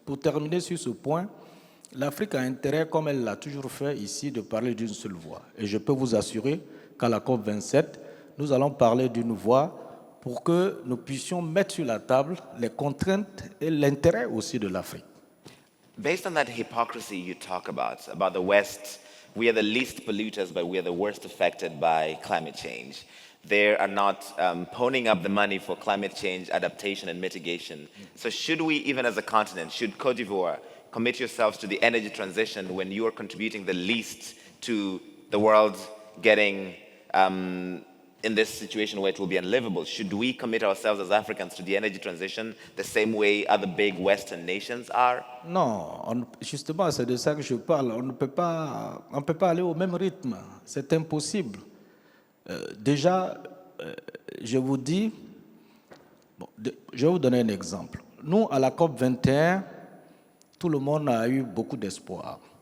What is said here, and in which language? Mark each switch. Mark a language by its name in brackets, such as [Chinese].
[French] Pour terminer sur ce point, l'Afrique a intérêt, comme elle l'a toujours fait ici, de parler d'une seule voix. Et je peux vous assurer qu'à la COP27, nous allons parler d'une voix pour que nous puissions mettre sur la table les contraintes et l'intérêt aussi de l'Afrique. [English] Based on that hypocrisy you talk about the West, we are the least polluters, but we are the worst affected by climate change. They are not ponying up the money for climate change adaptation and mitigation. So should we, even as a continent, should Cote d'Ivoire commit yourselves to the energy transition when you are contributing the least to the world getting in this situation where it will be unlivable? Should we commit ourselves as Africans to the energy transition the same way other big Western nations are? [French] Non, justement, c'est de ça que je parle. On ne peut pas aller au même rythme. C'est impossible. Déjà, je vous dis, je vais vous donner un exemple. Nous, à la COP 21, tout le monde a eu beaucoup d'espoir.